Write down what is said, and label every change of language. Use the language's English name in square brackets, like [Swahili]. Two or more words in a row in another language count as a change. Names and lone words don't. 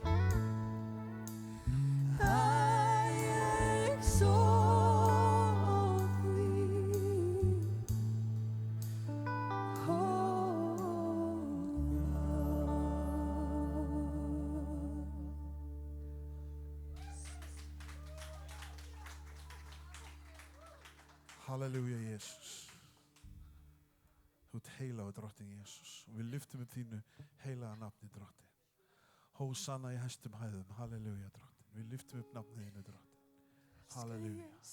[English] I exalt thee. Oh, Halleluja, Jesus. [Icelandic] Þú ert heilagur drottinn Jesus. Og við lyftum upp þínu heilaga nafni, drottinn. Hósanna í hæstum hæðum. Halleluja, drottinn. Við lyftum upp nafnið þínu, drottinn. Halleluja.